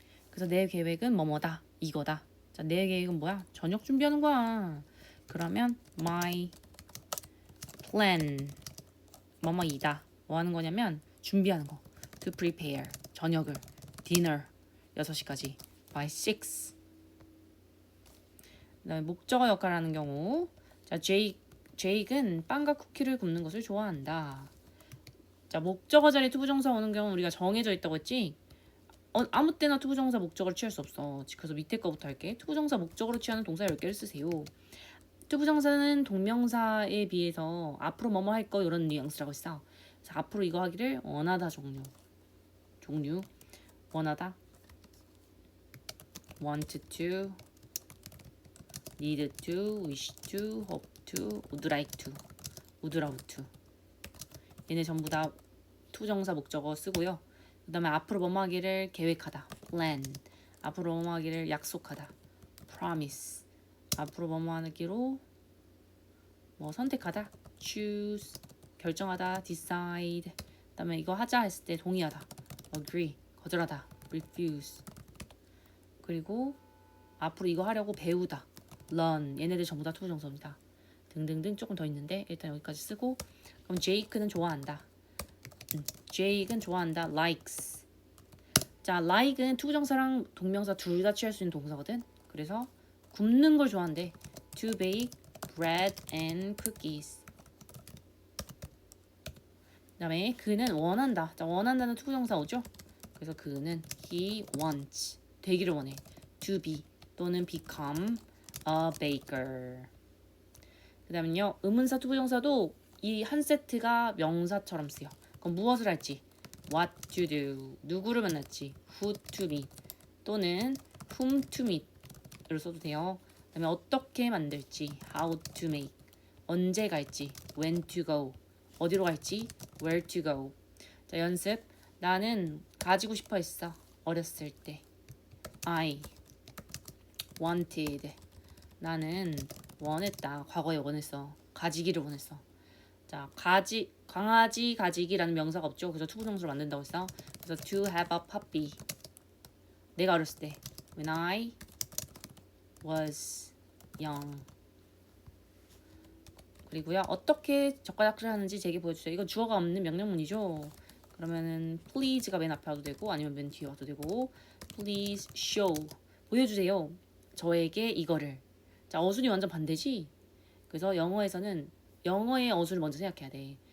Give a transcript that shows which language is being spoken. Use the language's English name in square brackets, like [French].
[Korean] 그래서 내 계획은 뭐뭐다, 이거다. 자, 내 계획은 뭐야? 저녁 준비하는 거야. 그러면 [English] my plan [Korean] 뭐뭐이다. 뭐 하는 거냐면 준비하는 거. [English] to prepare [Korean] 저녁을 [English] dinner [Korean] 6시까지 [English] by 6. [Korean] 그다음에 목적어 역할을 하는 경우, 자, 제이크는 빵과 쿠키를 굽는 것을 좋아한다. 자, 목적어 자리에 투부정사 오는 경우는 우리가 정해져 있다고 했지. 아무 때나 투부정사 목적어를 취할 수 없어. 그래서 밑에 거부터 할게. 투부정사 목적어로 취하는 동사 10개를 쓰세요. 투부정사는 동명사에 비해서 앞으로 뭐뭐 할 거 이런 뉘앙스라고 했어. 그래서 앞으로 이거 하기를 원하다 종류 원하다 [English] want to, need to, wish to, hope to, would like to, would love to. [Korean] 얘네 전부 다 투정사 목적어 쓰고요. 그 다음에 앞으로 뭐뭐 하기를 계획하다 plan, 앞으로 뭐뭐 하기를 약속하다 promise, 앞으로 뭐뭐 하기로 뭐 선택하다 choose, 결정하다 decide. 그 다음에 이거 하자 했을 때 동의하다 agree, 거절하다 refuse. 그리고 앞으로 이거 하려고 배우다 learn. 얘네들 전부 다 투부정사입니다. 등등등 조금 더 있는데 일단 여기까지 쓰고, 그럼 제이크는 좋아한다. 제이크는 좋아한다 likes. 자, like은 투부정사랑 동명사 둘 다 취할 수 있는 동사거든. 그래서 굽는 걸 좋아한대. [English] to bake bread and cookies. [Korean] 그 다음에 그는 원한다. 자, 원한다는 투부정사 오죠. 그래서 그는 [English] he wants [Korean] 되기를 원해. [English] to be 또는 become a baker. [Korean] 그 다음은요, 의문사 투부정사도 이 한 세트가 명사처럼 쓰여. 그럼 무엇을 할지 [English] what to do, [Korean] 누구를 만날지 [English] who to meet [Korean] 또는 whom to meet으로 써도 돼요. 그 다음에 어떻게 만들지 [English] how to make, [Korean] 언제 갈지 [English] when to go, [Korean] 어디로 갈지 [English] where to go. [Korean] 자, 연습. 나는 가지고 싶어 했어. 어렸을 때 [English] I wanted. [Korean] 나는 원했다. 과거에 원했어. 가지기를 원했어. 자, 강아지 가지기라는 명사가 없죠. 그래서 투부정사로 만든다고 했어. [English] 그래서 to have a puppy. [Korean] 내가 어렸을 때 [English] when I was young. [Korean] 그리고요, 어떻게 젓가락질 하는지 제게 보여주세요. 이건 주어가 없는 명령문이죠. 그러면은 please가 맨 앞에 와도 되고 아니면 맨 뒤에 와도 되고 [English] please show [Korean] 보여주세요. 저에게 이거를. 자, 어순이 완전 반대지. 그래서 영어에서는 영어의 어순을 먼저 생각해야 돼.